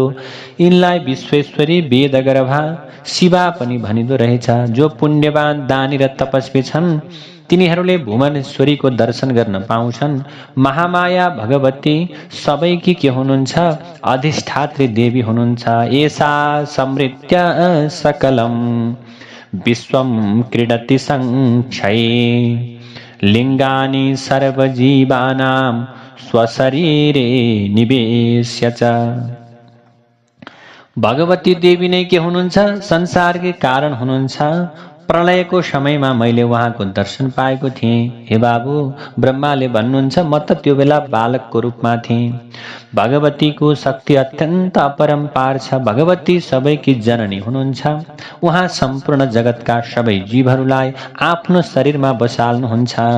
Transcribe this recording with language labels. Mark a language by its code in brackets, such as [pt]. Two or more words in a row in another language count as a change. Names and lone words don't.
[ne] यिनलाई विश्वेश्वरी वेदगर्भा शिवा पनि भनिदो रहेछ। जो पुण्यवान दानी र तपस्वी छन् तिनीहरूले भुवनेश्वरीको दर्शन गर्न पाउँछन्। महामाया भगवती सबैकी के हुनुहुन्छ, अधिष्ठात्री देवी हुनुहुन्छ। [sa] एषा समृत्य सकलम विश्वम क्रीडति संक्षये लिंगानि सर्वजीवानां स्वशरीरे निवेश्य च। [ne] भगवती देवी नै के हुनुहुन्छ, संसारकै कारण हुनुहुन्छ। प्रलयको समयमा मैले उहाँको दर्शन पाएको थिएँ। हे बाबु, ब्रह्माले भन्नुहुन्छ म त त्यो बेला बालकको रूपमा थिएँ। भगवतीको शक्ति अत्यन्त अपरम्पार छ। भगवती सबैकी जननी हुनुहुन्छ। उहाँ सम्पूर्ण जगतका सबै जीवहरूलाई आफ्नो शरीरमा बसाल्नुहुन्छ।